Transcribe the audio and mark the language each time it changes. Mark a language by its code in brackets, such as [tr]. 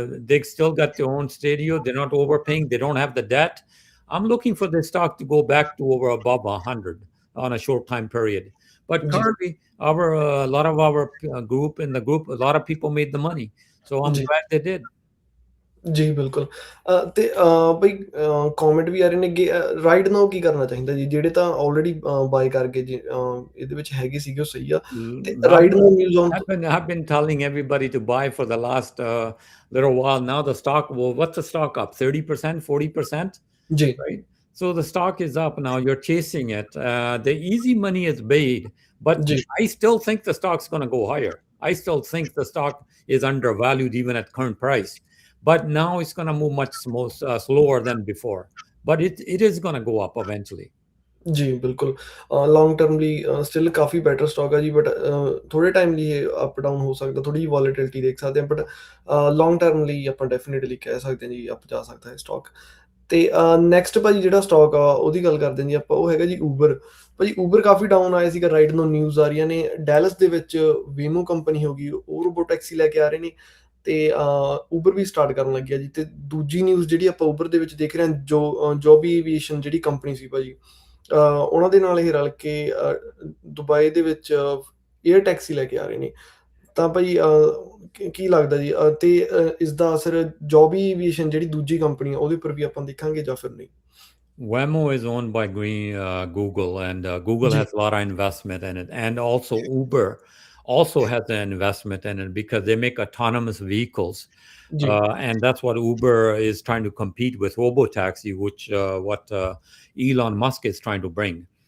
[en] They still got their own studio. They're not overpaying. They don't have the debt. I'm looking for the stock to go back to over above 100 on a short time period. But [pa] ਜੀ [en] currently, a lot of our group, a lot of people made the money. So I'm [pa] ਜੀ [en] glad they did. [pa] ਜੀ ਬਿਲਕੁਲ ਤੇ ਬਈ comment ਵੀ ਆ ਰਹੇ ਨੇ ਕਿ [en] right now [pa] ਕੀ ਕਰਨਾ ਚਾਹੀਦਾ ਜੀ ਜਿਹੜੇ ਤਾਂ ਆਲਰੇਡੀ ਬਾਏ ਕਰ ਗਏ ਜੀ ਇਹਦੇ ਵਿੱਚ ਹੈਗੇ ਸੀਗੇ ਉਹ ਸਹੀ ਆ ਤੇ right now news on [en] I've been telling everybody to buy for the last little while now. The stock, well, what's the stock up? 30%, 40%, [pa] ਜੀ [en] right? So the stock is up now. You're chasing it. The easy money is made, but [pa] ਜੀ [en] I still think the stock's going to go higher. I still think the stock is undervalued even at current price. But now it's going to move much slower than before. But it is going to go up eventually. [pa] ਜੀ ਬਿਲਕੁਲ long term ਲਈ still ਕਾਫੀ better stock ਆ ਜੀ but ਥੋੜੇ time ਲਈ ਇਹ up down ਹੋ ਸਕਦਾ ਥੋੜੀ ਜਿਹੀ ਵੋਲੇਟਿਲਿਟੀ ਦੇਖ ਸਕਦੇ ਹਾਂ ਬਟ ਲੌਂਗ ਟਰਮ ਲਈ ਆਪਾਂ ਡੈਫੀਨੇਟਲੀ ਕਹਿ ਸਕਦੇ ਹਾਂ ਜੀ ਅਪ ਜਾ ਸਕਦਾ ਹੈ ਸਟਾਕ ਤੇ ਨੈਕਸਟ ਭਾਜੀ ਜਿਹੜਾ ਸਟਾਕ ਆ ਉਹਦੀ ਗੱਲ ਕਰਦੇ ਹਾਂ ਜੀ ਆਪਾਂ ਉਹ ਹੈਗਾ ਜੀ ਊਬਰ ਭਾਜੀ ਊਬਰ ਕਾਫੀ ਡਾਊਨ ਆਇਆ ਸੀਗਾ ਰਾਈਟ ਨੂੰ ਨਿਊਜ਼ ਆ ਰਹੀਆਂ ਨੇ ਡੈਲਸ ਦੇ ਵਿੱਚ ਵੇਮੋ ਕੰਪਨੀ ਹੋ ਗਈ ਉਹ ਰੋਬੋ ਟੈਕਸੀ ਲੈ ਕੇ ਆ ਰਹੇ ਨੇ ਤੇ ਊਬਰ ਵੀ ਸਟਾਰਟ ਕਰਨ ਲੱਗਿਆ ਜੀ ਤੇ ਦੂਜੀ ਨਿਊਜ਼ ਜਿਹੜੀ ਆਪਾਂ ਊਬਰ ਦੇ ਵਿੱਚ ਦੇਖ ਰਹੇ ਹਾਂ ਜੋਬੀ ਏਵੀਏਸ਼ਨ ਜਿਹੜੀ ਕੰਪਨੀ ਸੀ ਭਾਜੀ ਉਹਨਾਂ ਦੇ ਨਾਲ ਇਹ ਰਲ ਕੇ ਦੁਬਈ ਦੇ ਵਿੱਚ ਏਅਰ ਟੈਕਸੀ ਲੈ ਕੇ ਆ ਰਹੇ ਨੇ ਤਾਂ ਭਾਈ ਕੀ ਲੱਗਦਾ ਜੀ ਤੇ ਇਸ ਦਾ ਅਸਰ ਜੋਬੀ ਏਵੀਏਸ਼ਨ ਜਿਹੜੀ ਦੂਜੀ ਕੰਪਨੀ ਆ ਉਹਦੇ ਉੱਪਰ ਵੀ ਆਪਾਂ ਦੇਖਾਂਗੇ ਜਾਂ ਫਿਰ ਨਹੀਂ [en] Waymo is owned by Google, and Google [pa] ਜੀ [en] has a lot of investment in it. And also Uber also has an investment in it because they make autonomous vehicles. [pa] ਜੀ [en] And that's what Uber is trying to compete with robotaxi, which what Elon Musk is trying to bring.